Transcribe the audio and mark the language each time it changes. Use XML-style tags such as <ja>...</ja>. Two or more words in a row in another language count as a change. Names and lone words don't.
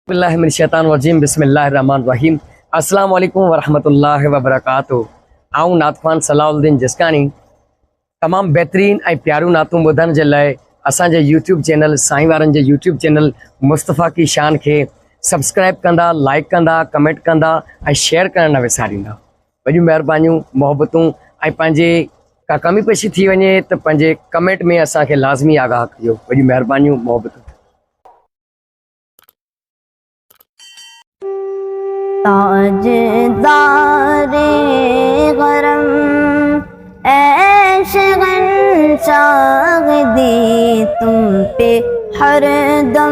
<ar>باللہ من الشیطان الرجیم بسم اللہ الرحمن الرحیم السلام علیکم ورحمۃ اللہ وبرکاتہ</ar> <sd>آؤں نعت خوان صلاح الدین جسکانی تمام بہترین اے پیارو نعتوں ॿुधण जे लाइ असांजे यूट्यूब चैनल साईं वारनि जे यूट्यूब चैनल मुस्तफ़ा की शान खे सब्सक्राइब कंदा, लाइक कंदा, कमेंट कंदा ऐं शेयर करणु न विसारींदा। वॾियूं महिरबानियूं मोहबतूं ऐं पंहिंजे का कमी पेशी थी वञे त पंहिंजे कमेंट में असांखे लाज़मी आगाह कजो। वॾियूं महिरबानियूं मोहबतूं।</sd> <ur>تاجدارے گرم عیش گنشاگدی تم پے ہر دم</ur>